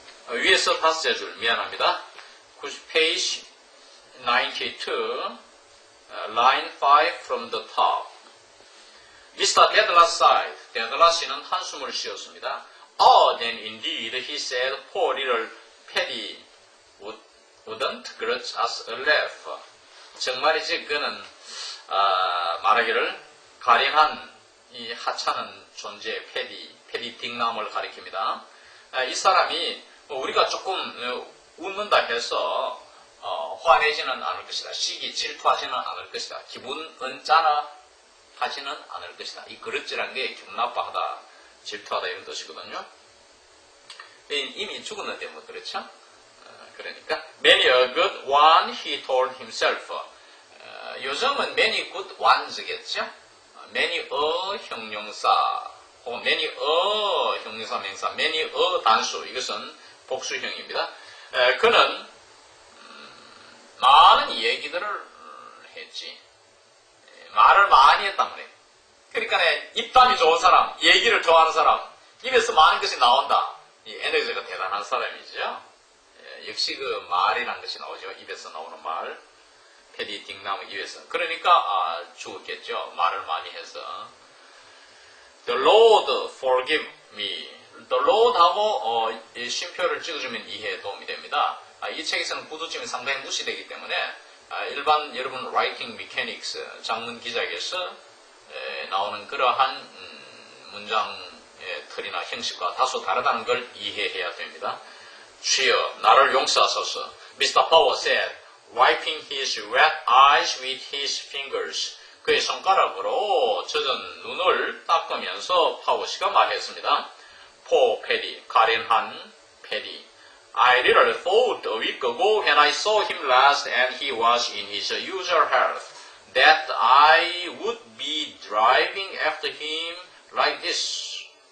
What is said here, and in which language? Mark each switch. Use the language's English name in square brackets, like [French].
[Korean] 위에서 다섯째 줄 미안합니다. [English] 페이지 92 line 5 from the top Mr. Dedlas sighed. [Korean] 데들라스는 한숨을 쉬었습니다. [English] Oh, then indeed, he said, poor little Paddy wouldn't grudge us a laugh. [Korean] 정말이지 그는 말하기를 가련한 이 하찮은 존재 패디 딩남을 가리킵니다. 이 사람이 우리가 조금 웃는다 해서 화내지는 않을 것이다. 시기 질투하지는 않을 것이다. 기분 언짢아 하지는 않을 것이다. 이 그릇지란 게 기분 나빠하다, 질투하다 이런 뜻이거든요. 이미 죽었는데 뭐 그렇죠? 그러니까 [English] many a good one he told himself. [Korean] 요즘은 [English] many good ones겠죠? [Korean] many a 형용사 혹은 many a 형용사 명사 many a 단수 이것은 복수형입니다. 그는 많은 얘기들을 했지. 말을 많이 했단 말이에요. 그러니까 입담이 좋은 사람, 얘기를 좋아하는 사람, 입에서 많은 것이 나온다. 이 에너지가 대단한 사람이죠. 역시 그 말이라는 것이 나오죠. 입에서 나오는 말. 패디 딩나무 입에서. 그러니까 죽었겠죠. 말을 많이 해서. [English] The Lord forgive me. [Korean] The Lord하고 쉼표를 찍어주면 이해에 도움이 됩니다. 이 책에서는 구두점이 상당히 무시되기 때문에 일반 여러분 writing mechanics 장문 기작에서 나오는 그러한 문장의 틀이나 형식과 다소 다르다는 걸 이해해야 됩니다. 주여 나를 용서하소서. Mr. [English] Powell said, wiping his wet eyes with his fingers. [Korean] 그의 손가락으로 젖은 눈을 닦으면서 파워 씨가 말했습니다. [English] Poor Paddy, [Korean] 가련한 [English] Paddy. I really thought a week ago when I saw him last and he was in his usual health that I would be driving after him like this.